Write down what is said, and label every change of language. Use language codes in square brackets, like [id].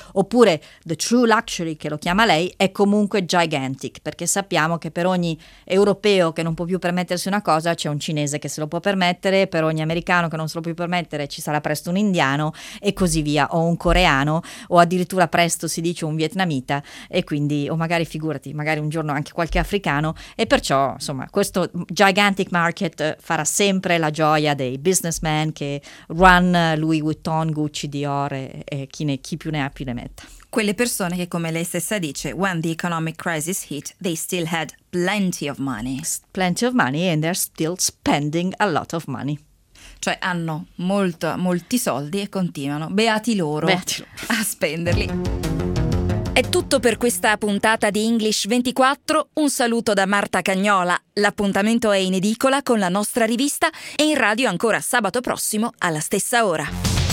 [it] oppure [en] the true luxury [it] che lo chiama lei, è comunque gigantic, perché sappiamo che per ogni europeo che non può più permettersi una cosa c'è un cinese che se lo può permettere, per ogni americano che non se lo può più permettere ci sarà presto un indiano e così via, o un coreano, o addirittura presto si dice un vietnamita, e quindi, o magari figurati, magari un giorno anche qualche africano. E perciò, insomma, questo [en] gigantic market [it] farà sempre la gioia dei businessmen che [en] run [it] Louis Vuitton, Gucci, Dior e chi più ne ha più ne metta. Quelle persone che, come lei stessa dice, [en] when the economic crisis hit, they still had plenty of money. Plenty of money and they're still spending a lot of money. [it] Cioè hanno molti soldi e continuano, beati loro, a spenderli. È tutto per questa puntata di English 24. Un saluto da Marta Cagnola. L'appuntamento è in edicola con la nostra rivista e in radio ancora sabato prossimo alla stessa ora.